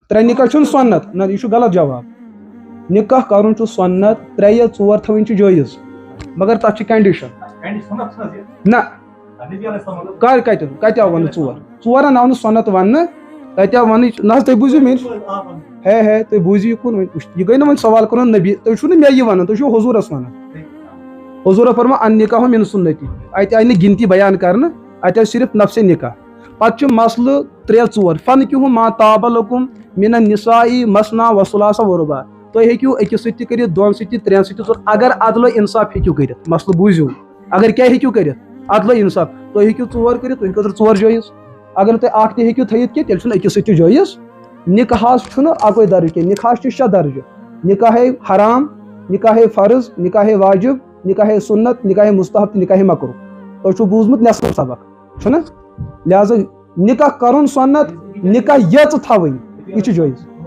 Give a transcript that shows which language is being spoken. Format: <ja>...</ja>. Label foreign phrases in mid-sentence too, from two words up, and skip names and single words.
<ks>3 نکاح چھُنہٕ سُنت نہ یہ غلط جواب نکاح کرُن چھُ سُنت 3 یا 4 تھاوٕنۍ چھِ جٲیز مگر تتھ چھِ کنڈیشن نہ کتہِ آو وننہٕ 4 آو نہٕ سُنت وننہٕ تتہِ آو وننٕچ نہ حظ تُہۍ بوٗزِو میٲنۍ ہے تُہۍ بوٗزِو یہِ کُن یہِ گٔے نہٕ وۄنۍ سوال کرُن نبی تُہۍ چھُو نہٕ مےٚ یہِ ونان تُہۍ چھِو حضوٗرس ونان حضوٗرن فرمو</ks> <ar>ان نکاح من سُنتی</ar> <ks>اتہِ آیہِ نہٕ گنتی بیان کرنہٕ اتہِ آیہِ صرف نفسِ نکاح پتہٕ چھُ مسلہٕ 3 4</ks> <ar>فنکحوا ما طاب لکم من النساء مثنى وثلاث ورباع</ar> <ks>تُہۍ ہیٚکِو أکِس سۭتۍ تہِ کٔرِتھ 2 سۭتۍ تہِ 3 سۭتۍ تہِ اگر عدل و انصاف ہیٚکِو کٔرِتھ مسلہٕ بوٗزِو اگر کیٛاہ ہیٚکِو کٔرِتھ عدل و انصاف تُہۍ ہیٚکِو 4 کٔرِتھ تُہنٛدِ خٲطرٕ 4 جٲیز اگر تُہۍ اکھ تہِ ہیٚکِو تھٲیِتھ کینٛہہ تیٚلہِ چھُنہٕ أکِس سۭتۍ تہِ جٲیز نکاحس چھُنہٕ اکوے درجہٕ کینٛہہ نکاحس چھِ 6 درجہٕ نکاح حرام نکاح فرض نکاح واجب نکاح سنت نکاح مستحب تہٕ نکاح مکروہ تۄہہِ چھُو بوٗزمُت نٮ۪صف سبق چھُنہ لہذا نکاح کرُن سُنت نکاح یٔژ تھاوٕنۍ یہِ چھُ جٲیز</ks>